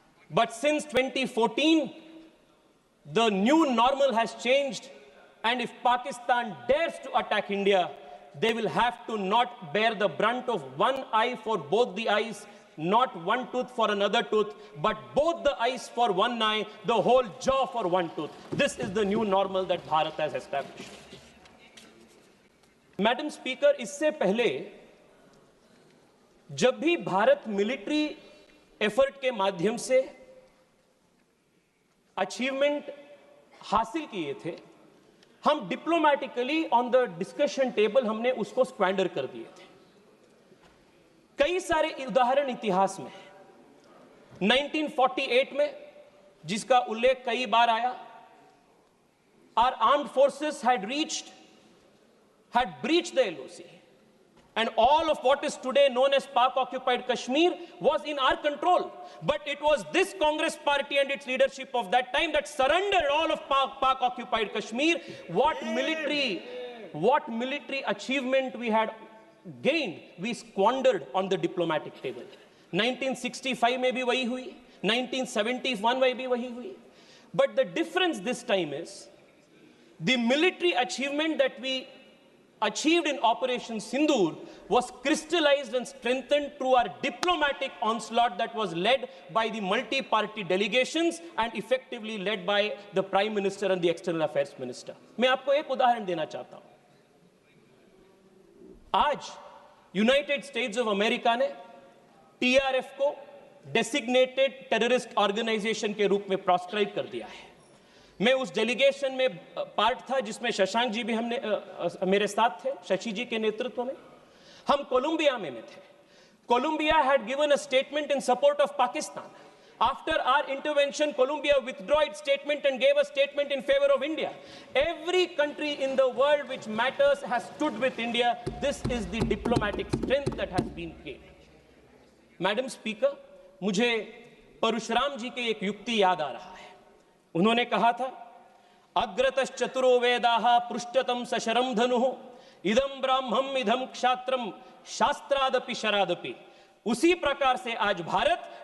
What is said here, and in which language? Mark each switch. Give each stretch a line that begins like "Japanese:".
English: But since 2014, the new normal has changed, and if Pakistan dares to attack India, they will have to not bear the brunt of one eye for both the eyes, not one tooth for another tooth, but both the eyes for one eye, the whole jaw for one tooth. This is the new normal that Bharat has established.
Hindi: Madam Speaker, इससे पहले जब भी Bharat military effort के माध्यम से achievement हासिल किए थे, हम
English: diplomatically on the discussion table
Hindi: हमने उसको स्क्वैंडर कर दिए थे. कई सारे उदाहरण इतिहास में हैं. 1948 में, जिसका उल्लेख कई बार आया,
English: our armed forces had breached the LOC, and all of what is today known as Pak-occupied Kashmir was in our control. But it was this Congress party and its leadership of that time that surrendered all of Pak-occupied Kashmir. What military achievement we had gained, we squandered on the diplomatic table.
Hindi: 1965 में भी वही हुई, 1971 में भी वही हुई.
English: But the difference this time is the military achievement that we achieved in Operation Sindoor was crystallized and strengthened through our diplomatic onslaught that was led by the multi-party delegations and effectively led by the Prime Minister and the External Affairs Minister.
Hindi: मैं आपको एक उदाहरण देना चाहता हूं. आज United states of America ने TRF को डेसिग्नेटेड टेररिस्ट ऑर्गेनाइजेशन के रूप में प्रोस्क्राइब कर दिया है. मैं उस डेलीगेशन में पार्ट था जिसमें शशांक जी भी मेरे साथ थे, शशि जी के नेतृत्व में. हम कोलंबिया में थे.
English: Colombia had given a statement in support of Pakistan. After our intervention, Colombia withdrew its statement and gave a statement in favor of India. Every country in the world which matters has stood with India. This is the diplomatic strength that has been gained.
Hindi: Madam Speaker, मुझे परशुराम जी की एक युक्ति याद आ रहा है. उन्होंने कहा था,
Sanskrit: अग्रतश्चतुरो वेदाः पृष्ठतम सशरम धनुः इदम ब्राह्मम इदम क्षात्रम शास्त्रादपि शरादपि.
Hindi: उसी प्रकार से आज भारत